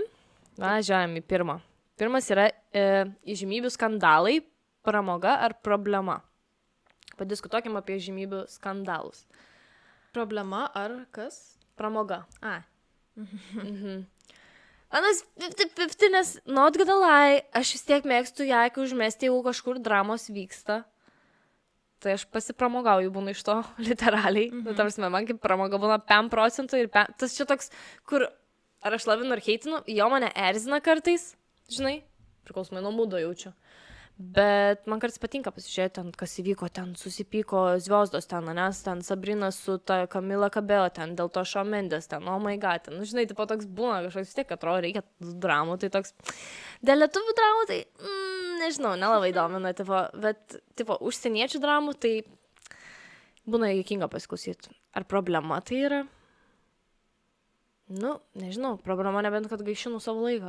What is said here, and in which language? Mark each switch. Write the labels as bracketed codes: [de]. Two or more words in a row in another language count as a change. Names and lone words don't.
[lt] Važiuojam į pirmą. Pirmas yra įžymybių skandalai, pramoga ar problema. Padiskutuokim apie įžymybių skandalus. Problema ar kas? Pramoga. A. Anas 50, nes [en] not gonna lie, [lt] aš vis tiek mėgstu ją, kai užmesti, jeigu kažkur dramos vyksta. Tai aš pasipramogauju būna iš to, literaliai. Nu, ta prasme, man kaip pramoga būna 5% ir tas čia toks, kur ar aš lavinu ar heitinu, jo mane erzina kartais, žinai, priklausomai nuo mūdo jaučiu. Bet man kartais patinka pasižiūrėti, ten, kas įvyko, ten susipyko Zviozdos ten, nes ten Sabrina su ta Kamila Cabello, ten dėl to Shawn Mendes, ten, [en] oh my god, [lt] ten, nu, žinai, tipo toks būna, kažkoks vis tiek atrodo, reikia dramų, tai toks, dėl lietuvių dramų, tai, nežinau, nelabai domina, tipo, bet, tipo, užsieniečių dramų, tai būna juokinga pasiklausyti. Ar problema tai yra? Nu, nežinau, problema nebent, kad gaišinu savo laiką.